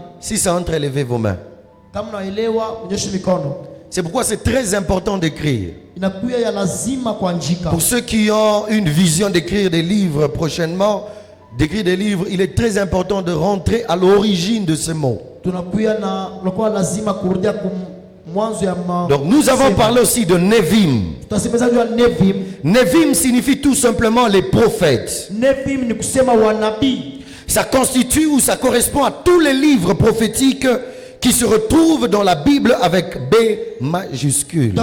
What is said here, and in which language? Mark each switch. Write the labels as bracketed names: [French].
[French] Si ça entre, levez vos mains. [Swahili] Kama unaelewa, unyoshe mikono. [French] C'est pourquoi c'est très important d'écrire. [Swahili] Inakuwa ya lazima kuandika. [French] Pour ceux qui ont une vision d'écrire des livres prochainement, d'écrire des livres, il est très important de rentrer à l'origine de ce mot. [Swahili] Unakuwa lazima kurudia mwanzo ya [French] Donc nous avons parlé aussi de Nevim. [Swahili] Tutasemeza juu ya Nevim. [French] Nevim signifie tout simplement les prophètes. [Swahili] Nevim ni kusema wanabii. [French] Ça constitue ou ça correspond à tous les livres prophétiques qui se retrouvent dans la Bible avec B majuscule.